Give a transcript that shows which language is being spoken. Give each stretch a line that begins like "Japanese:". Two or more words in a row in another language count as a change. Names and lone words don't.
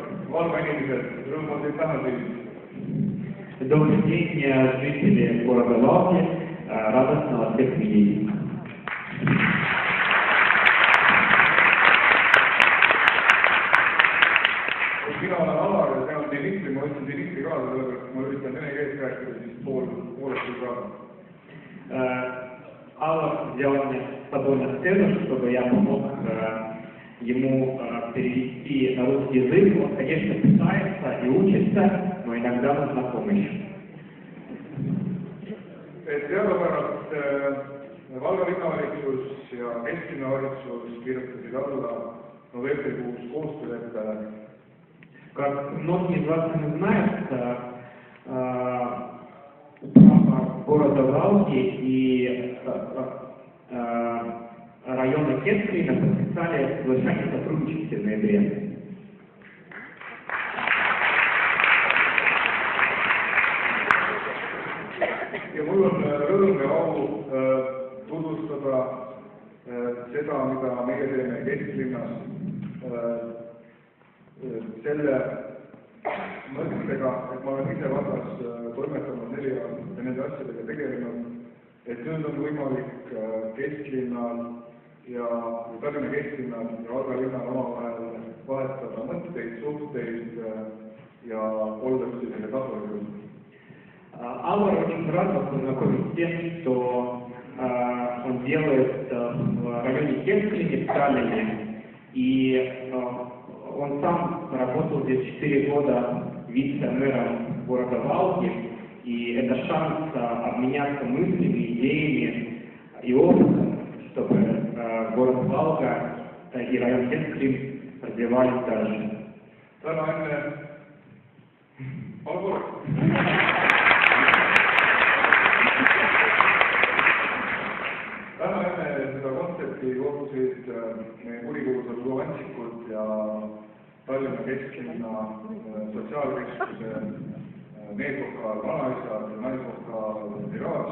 Russian: Добрый день, жители города Валки. Радостно вас всех видеть.
Estonian: Mina olen Alar ja see on Dimitri, ma ütlen Dimitri ka, sellepärast ma üritan vene keelt rääkida siis poolesti ka.
Russian: Алла взял меня с собой на сцену, чтобы я помог ему перевести на русский язык. Он, конечно, пытается и учится, но иногда нужна помощь.
Estonian: Teadupärast Valga linnavalitsus ja kesklinnavalitsus kirjutasid alla novembrikuus koostööleppele.
Russian: Как многие из вас не знают, управа города Валки и района Кесклина подписали соглашение о сотрудничестве в ноябре.
Estonian: Ja mul on rõõm ja au tutvustada seda, mida meie teeme kesklinnas selle mõttega, et ma olen ise vallas toimetanud 4 aastat ja nende asjadega tegelenud, et nüüd on võimalik kesklinnal ja Tallinna kesklinnal ja Valga linnal omavahel vahetada mõtteid, suhteid ja olla selline tasulikult.
Russian: Алла очень рад вас познакомить с тем, что он делает в районе Кесклине, в Таллине. И он сам работал здесь 4 года вице-мэром города Валки. И это шанс обменяться мыслями, идеями и опытом, чтобы город Валка и район Кесклин развивались дальше.
Estonian: Täna enne seda kontserti kohtusid meie kurikuulsad Lugantsikud ja Tallinna kesklinna sotsiaalkeskuse meesvokaal Vanaisad ja naisvokaal Mirage.